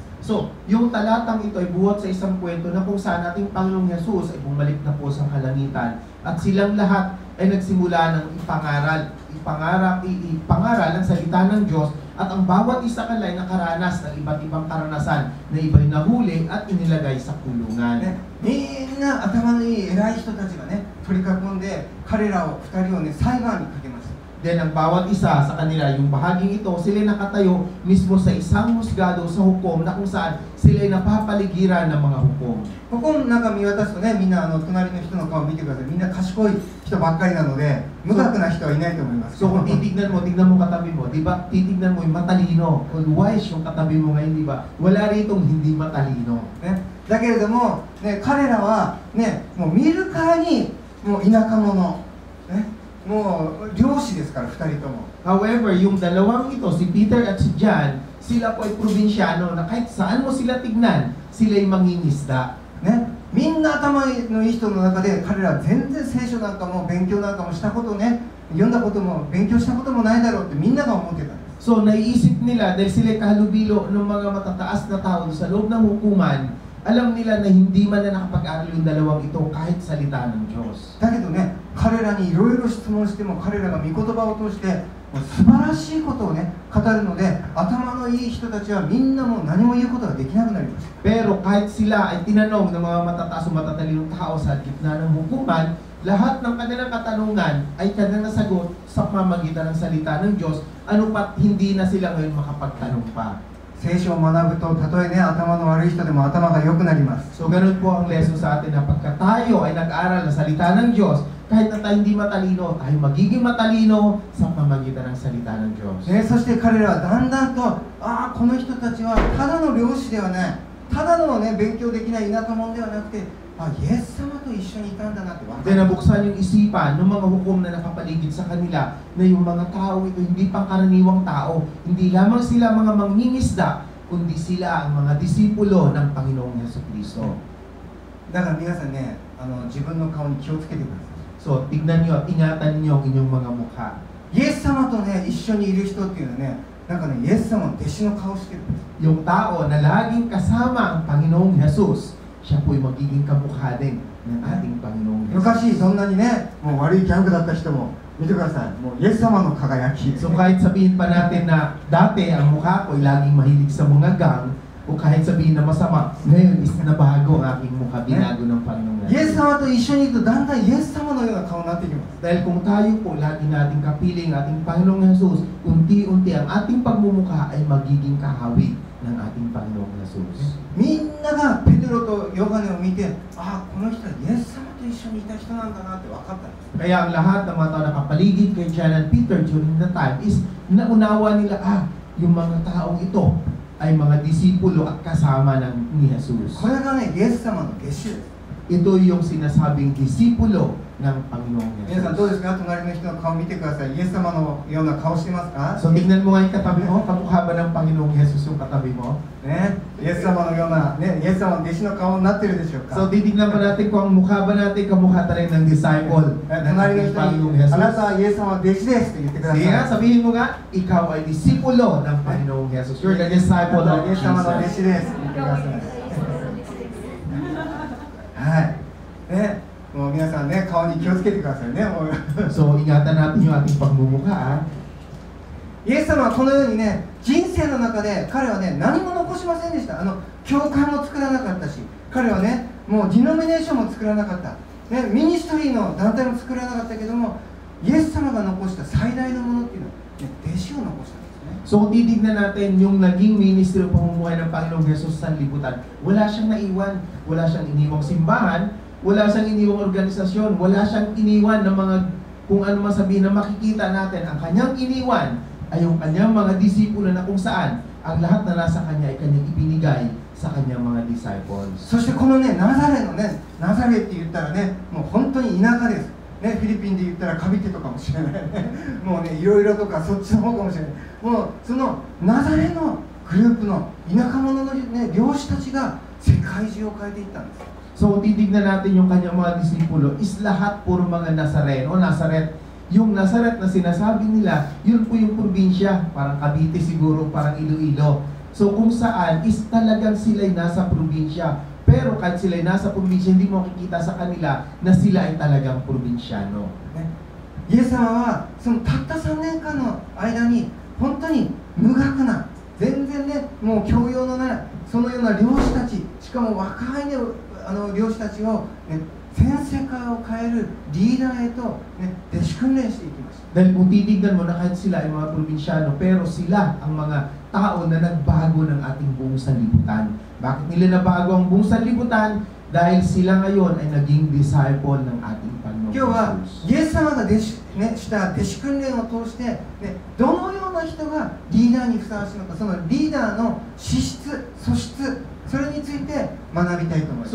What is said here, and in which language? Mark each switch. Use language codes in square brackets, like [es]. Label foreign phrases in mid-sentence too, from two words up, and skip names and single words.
[tl] So, yung talatang ito ay buhat sa isang kwento na kung saan ating Panginoong Jesus ay bumalik na po sa kalangitan at silang lahat ay nagsimula ng ipangaral ang salita ng Diyos at ang bawat isa kanila ay nakaranas ng iba't ibang karanasan na iba'y nahuli at inilagay sa kulungan. [ja] みんな頭のいい偉い人たちがね、取り囲んで彼らを2人をね、裁判にかけました。 [tl] Then ang bawat isa sa kanila, yung bahaging ito, sila nakatayo mismo sa isang husgado sa hukom na kung saan sila ay napapaligiran ng mga hukom. [ja] ここなんか見渡すとね、みんな隣の人の顔を見てください。みんな賢い人ばっかりなので、無学な人はいないと思います。 [tl] So kung tignan mo katabi mo, di ba? Titignan mo yung matalino, wise yung katabi mo ngayon, di ba? Wala ritong hindi matalino. [ja] ね、だけれども、ね、彼らは、ね、もう見るからにもう田舎者、ね、もう漁師ですから2人とも。 [tl] However, yung dalawang ito, si Peter at si John, sila po ay probinsyano na kahit saan mo sila tignan, sila ay mangingisda. [ja] ね、みんな頭のいい人の中で彼らは全然聖書なんかも勉強なんかもしたことね、読んだことも勉強したこともないだろうってみんなが思ってたんです。 [tl] So, naiisip nila, dahil sila ay kahalubilo ng mga matataas na tao sa loob ng hukuman, alam nila na hindi man na nakapag-aral yung dalawang ito kahit salita ng Diyos. [ja] だけどね、彼らにいろいろ質問しても彼らが御言葉を通してもう素晴らしいことをね、語るので、頭のいい人たちはみんなもう何も言うことができなくなりました。 [tl] Pero kahit sila ay tinanong ng mga matataas o matatalinong tao sa gitna ng hukuman, lahat ng kanilang katanungan ay kanilang nasagot sa pamamagitan ng salita ng Diyos, ano pat hindi na sila ngayon makapagtanong pa. [ja] 聖書を学ぶと、たとえね、頭の悪い人でも頭が良くなります。 [tl] So ganun po ang lesson sa atin na pagka tayo ay nag-aral ng salita ng Diyos, kahit na tayo hindi matalino, tayo magiging matalino sa pamamagitan ng salita ng Diyos. [ja] ね、そして彼らはだんだんと、この人たちはただの漁師ではない、ただのね、勉強できない田舎者ではなくて、イエス様と一緒にいたんだなって分かる。 [tl] Then nabuksan yung isipan ng mga hukom na nakapaligid sa kanila na yung mga tao ito hindi pangkaraniwang tao, hindi lamang sila mga mangingisda, kundi sila ang mga disipulo ng Panginoong Jesucristo. [ja] だから皆さんね、自分の顔に気をつけてください。 [tl] So, tignan nyo at ingatan nyo ang inyong mga mukha. [ja] イエス様とね、一緒にいる人っていうのはね、なんかね、イエス様の弟子の顔してるんです。 [tl] Yung tao na laging kasama ang Panginoong Jesus, siya po'y magiging kamukha din ng ating Panginoong Jesus. [ja] 昔そんなにね、もう悪いギャングだった人も見てください。もうイエス様の輝き。 [tl] So kahit sabihin pa natin na dati ang mukha ko ay laging mahilig sa mga gang, o kahit sabihin na masama, ngayon is nabago ang aking mukha, binago ng Panginoong [ja] イエス [tl] Jesus. [ja] 様と一緒にいるとだんだんイエス様のような顔になってきます。 [tl] Dahil kung tayo po lagi nating kapiling ating Panginoong Jesus, unti-unti ang ating pagmumukha ay magiging kahawig ng ating Panginoong Jesus. [ja] みんながペテロとヨハネを見て、この人はイエス様と一緒にいた人なんだなって分かったんです。 [tl] Kaya ang lahat ng mga tao nakapaligid kay John and Peter [en] during the time [tl] is naunawa nila, yung mga taong ito ay mga disipulo at kasama ni Jesus. [ja] これがね、イエス様の弟子です。 [tl] Ito yung sinasabing disipulo ng Panginoong [ja] 皆さんどう [tl] Jesus. [ja] ですか？隣の人の顔見てください。イエス様のような顔してますか？ [tl] So tignan mo nga yung katabi mo, kamukha ba ng Panginoong Jesus yung katabi mo? [ja] ね、イエス様のような、ね、イエス様の弟子の顔になってるでしょうか？ [tl] So titignan pa natin kung ang mukha ba natin kamukha tayo ng disciple ng [ja] 隣の [tl] ating [ja] 人 [tl] Panginoong [ja] に、 [tl] Jesus. [ja] あなたはイエス様の弟子ですって言ってください。 [tl] Sige nga, sabihin mo nga, ikaw ay disipulo ng Panginoong Jesus. [en] You're the disciple [ja] イ [en] of [ja] エス様の弟 [en] Jesus. [ja] 子ですって言ってください。はい。ね、もう皆さんね、顔に気をつけてくださいね。もう [tl] So ingatan natin yung ating pagmumukha. [ja] イエス様はこのようにね、人生の中で彼はね、何も残しませんでした。教会も作らなかったし、彼はね、もうディノミネーションも作らなかった、ね、ミニストリーの団体も作らなかったけども、イエス様が残した最大のものっていうのは、ね、弟子を残したんですね。 [tl] So kung titignan natin yung naging ministry o pamumuhay ng Panginoong Jesus sa liputan, wala siyang naiwan, wala siyang iniwang simbahan, wala siyang iniwang organisasyon, wala siyang iniwan ng mga kung ano man sabihin na makikita natin. Ang kanyang iniwan ay yung kanyang mga disipulo na kung saan ang lahat na nasa kanya ay kanyang ibinigay sa kanyang mga disciples. [ja] そしてこのね、ナザレのね、ナザレって言ったらね、もう本当に田舎です。ね、フィリピンで言ったらカビテとかもしれないね。もうね、いろいろとかそっちの方かもしれない。もうそのナザレのグループの田舎者の、ね、漁師たちが世界中を変えていったんです。 [tl] So kung titignan natin yung kanyang mga disipulo, is lahat puro mga Nazareno, Nazaret. Yung Nazaret na sinasabi nila, yun po yung probinsya, parang Cavite siguro, parang Iloilo. So kung saan is talagang sila'y nasa probinsya. Pero kahit sila'y nasa probinsya, hindi mo makikita sa kanila na sila ay talagang probinsyano. [ja] イエス様はそのたった3年間の間に本当に無学な、全然ね、もう教養のないそのような漁師たち、しかも若いね、漁師たちを、ね、全世界を変えるリーダーへと、ね、弟子訓練していきました。 [tl] Dahil kung titignan mo na kahit sila ay mga probinsyano, pero sila ang mga tao na nagbago ng ating buong sanlibutan. Bakit nila nabago ang buong sanlibutan? Dahil sila ngayon ay naging disciple ng ating Panginoon [ja] 今日は [tl] Jesus. [ja] イエス様がした弟子訓練を通して、ね、どのような人がリーダーにふさわしいのか、そのリーダーの資質、素質、それについて学びたいと思います。